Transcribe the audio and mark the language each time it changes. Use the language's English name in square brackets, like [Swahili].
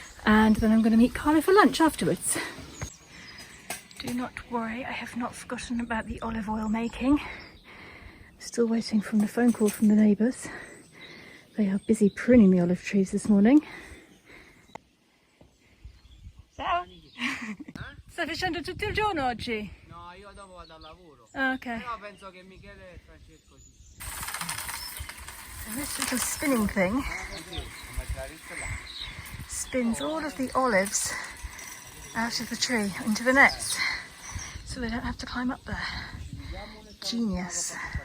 [English] And then I'm going to meet Carlo for lunch afterwards. Do not worry, I have not forgotten about the olive oil making. Still waiting from the phone call from the neighbours. They are busy pruning the olive trees this morning. [Italian] Ciao! Stai facendo tutto il giorno oggi? No, io dopo vado al lavoro. Oh, ok. Però penso che Michele e Francesco sì. [English] So this little spinning thing spins all of the olives out of the tree into the nets, so they don't have to climb up there. Genius.